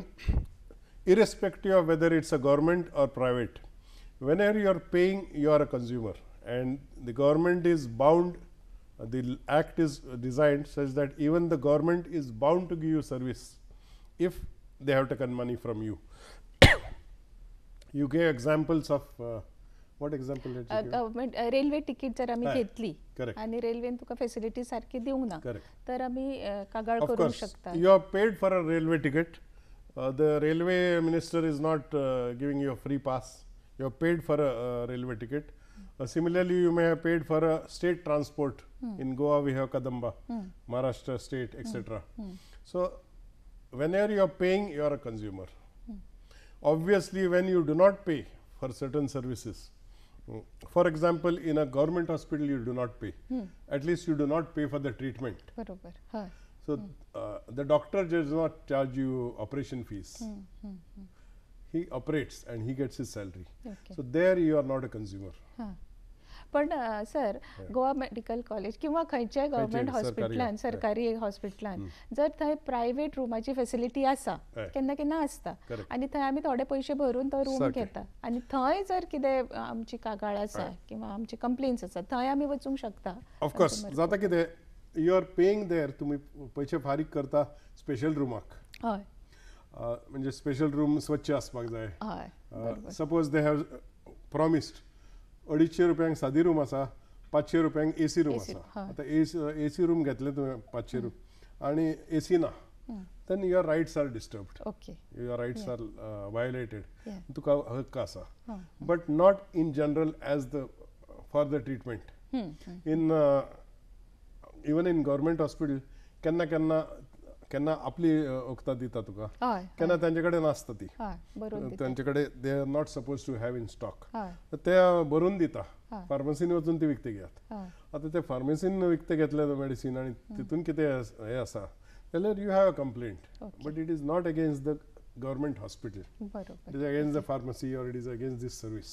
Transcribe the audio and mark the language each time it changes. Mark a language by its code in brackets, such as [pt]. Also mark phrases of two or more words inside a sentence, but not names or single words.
[en] Irrespective of whether it's a government or private, whenever you are paying, you are a consumer, and the government is bound the act is designed such that even the government is bound to give you service if they have taken money from you. You gave examples of what example did you give? government railway ticket [kok] जर आम्ही हय, घेतली [en] correct. [kok] आणि रेल्वेन तुका फॅसिलिटी सारखी दिवंक ना [en] Correct. [kok] तर आम्ही कागाळ [en] Of [kok] करू [en] course, [kok] शकता. [en] you have paid for a railway ticket. The railway minister is not giving you a free pass. You have paid for a railway ticket. Similarly, you may have paid for a state transport. In Goa, we have Kadamba, Maharashtra state, etc. So, whenever you are paying, you are a consumer. Obviously, when you do not pay for certain services, for example, in a government hospital, you do not pay. At least you do not pay for the treatment. [kok] बरोबर. हय. [en] So, the doctor does not charge you operation fees. He operates and he gets his salary. Okay. So, there you are not a consumer. [kok] हां. पण सर गोवा मेडिकल कॉलेज किंवा खंयच्याय गव्हर्मेंट सरकारी, हॉस्पिटलान सरकारी हॉस्पिटलान जर थंय प्रायवेट रुमाची फॅसिलिटी आसा हय. केन्ना केन्ना आसता [en] Correct. [kok] आनी थंय आमी थोडे पयशे भरून तो रूम सारकें. घेता आनी थंय जर कितें आमची कागाळ आसा किंवा आमची कंप्लेन्स आसा थंय आमी वचूंक शकता. [en] Of course, [kok] जाता कितें [en] you are paying there, [kok] तुम्ही पैसे फारीक करता [en] special room. [kok] हय म्हणजे [en] special room [kok] स्वच्छ आसपाक जाय. हय [en] suppose they have promised [kok] 250 रुपयांक सादी रूम आसा, 500 रुपयांक [en] AC room [kok] AC, आसा. हय. आता [en] AC room [kok] घेतले तुवें 500 रूम आणि एसी ना, [en] then your rights are disturbed. ओके. Your rights are violated. Yeah. [kok] तुका हक्क आसा. [en] But not in general as the for the treatment. In even in government hospital केन्ना केन्ना केन्ना आपली वखदां दिता तुका, [kok] हय केन्ना तांचे कडेन नासता ती, हय बरोबर. तांचे कडेन [en] they are not suppose to have in stock. [kok] हय ते भरून दिता, फार्मसीन वचून ती विकते घेयात. हय आता ते फार्मसीन विकते घेतले मेडिसीन आणि तितून कितें हे आसा जाल्यार [en] you have a complaint, but it is not against the government hospital. [kok] बरोबर. [en] it is against the pharmacy or it is against this service,